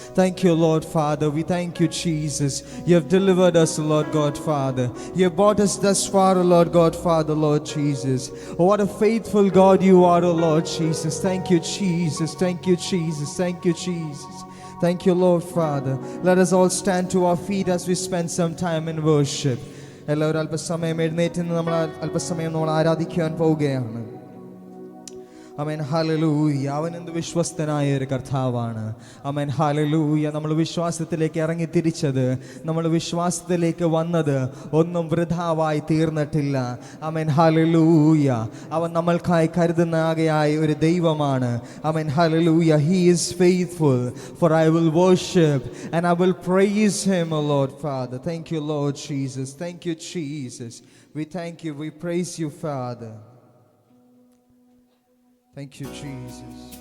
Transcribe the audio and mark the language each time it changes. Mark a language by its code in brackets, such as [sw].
[en] Thank you, Lord Father. We thank you, Jesus. You have delivered us, oh Lord God Father. You have brought us thus far, oh Lord God Father, Lord Jesus. Oh, what a faithful God you are, oh Lord Jesus. Thank you, Jesus. Thank you, Jesus. Thank you, Jesus. Thank you, Lord Father. Let us all stand to our feet as we spend some time in worship. [ml] എല്ലാവരും അല്പസമയം എഴുന്നേറ്റ് നിന്ന് നമ്മൾ ആരാധിക്കാൻ പോവുകയാണ്. Amen hallelujah. അവൻ എന്ത് വിശ്വസ്തനായ ഒരു കർത്താവാണ്. Amen hallelujah. നമ്മൾ വിശ്വാസത്തിലേക്ക് ഇറങ്ങി തിരിച്ചത്, നമ്മൾ വിശ്വാസത്തിലേക്ക് വന്നത് ഒന്നും വൃഥാവായി തീർന്നിട്ടില്ല. Amen hallelujah. അവൻ നമ്മൾക്കായി കരുതുന്ന ആകെയായ ഒരു ദൈവമാണ്. Amen hallelujah. [en] He is faithful, for I will worship and I will praise him, O Lord Father. Thank you, Lord Jesus. Thank you, Jesus. We thank you. We praise you, Father. Thank you, Jesus.